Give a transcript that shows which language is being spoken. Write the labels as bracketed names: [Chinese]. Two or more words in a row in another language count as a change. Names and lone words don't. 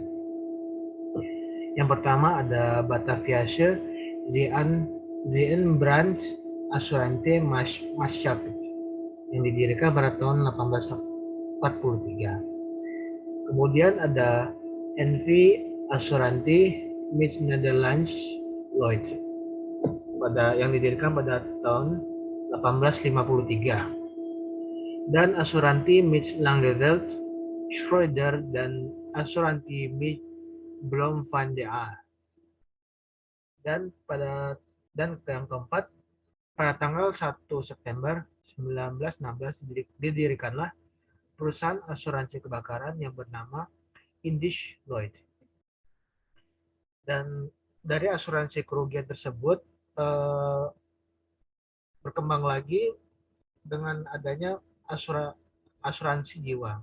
[Indonesian] Yang pertama ada Bataviasche Zeebrand Assurante Maatschappij yang didirikan pada tahun 1843. Kemudian ada NV Assurantie met Nederlands Lloyd yang didirikan pada tahun 1853, dan Assurantie met Langeveld Schroeder dan Assurantie met Blom van de Aar. Dan yang keempat, pada tanggal 1 September 1916 didirikanlah perusahaan asuransi kebakaran yang bernama Indische Lloyd. Dan dari asuransi kerugian tersebut berkembang lagi dengan adanya asuransi jiwa.